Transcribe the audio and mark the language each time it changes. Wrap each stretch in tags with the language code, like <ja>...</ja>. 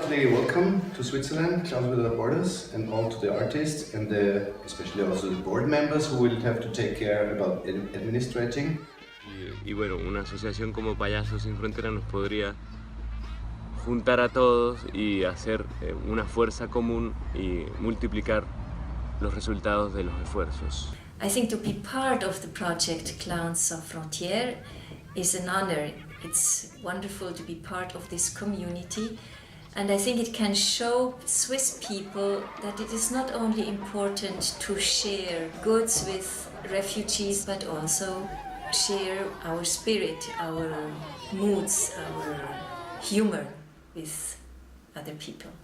<en>Welcome to Switzerland, Clowns Without Borders, and all to the artists and especially also the board members who will have to take care about administrating.</en> <es>Y bueno, una asociación como Payasos Sin Fronteras nos podría juntar a todos y hacer una fuerza común y multiplicar los resultados de los esfuerzos.</es> <en>I think to be part of the project Clowns Sans Frontières is an honor. It's wonderful to be part of this community. And I think it can show Swiss people that it is not only important to share goods with refugees, but also share our spirit, our moods, our humor with other people.</en>